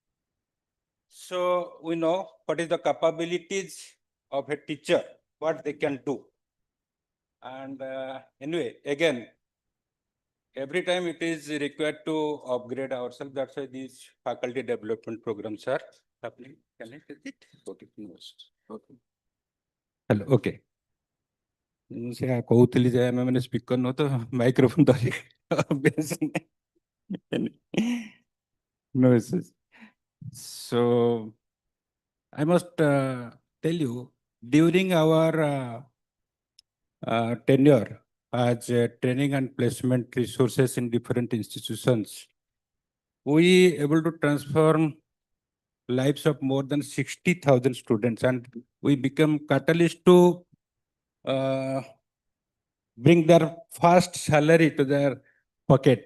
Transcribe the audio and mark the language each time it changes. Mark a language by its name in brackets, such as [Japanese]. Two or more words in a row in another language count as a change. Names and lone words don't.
[English] So we know what is the capabilities of a teacher, what they can do. And anyway, again, every time it is required to upgrade ourselves. That's why these faculty development programs are happening. Can I take it? Okay. Okay. Hello. Okay. [Odia] ସେ କହୁଥିଲି ଯେ ଆମେ ମାନେ ସ୍ପିକର ନୁହଁ ତ ମାଇକ୍ରୋଫୋନ ଧରି ଅଭ୍ୟାସ [English] no issues. So I must tell you, during our tenure as training and placement resources in different institutions, we able to transform lives of more than 60,000 students, and we become catalyst to bring their first salary to their pocket.